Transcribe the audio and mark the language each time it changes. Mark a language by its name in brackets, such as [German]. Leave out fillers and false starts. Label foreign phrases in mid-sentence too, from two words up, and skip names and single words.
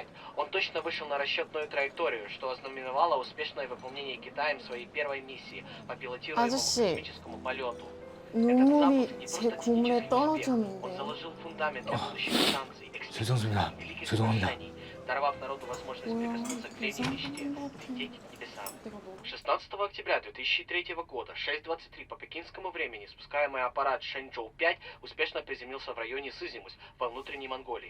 [Russian] Он точно вышел на расчетную траекторию, что ознаменовало успешное выполнение Китаем своей первой миссии по пилотируемому космическому полету. [Korean] 눈물이 제 국물에 떨어졌는데. [Russian] Он заложил фундамент для будущих станций, [Korean] 죄송합니다. [Russian] великих [Korean] 죄송합니다. [Russian] достижений, даровав народу возможность прикоснуться к третьей мечте, лететь к небесам. 16 октября 2003 года, 6:23 по пекинскому времени, спускаемый аппарат Шэньчжоу-5 успешно приземлился в районе Сызимусь во внутренней Монголии.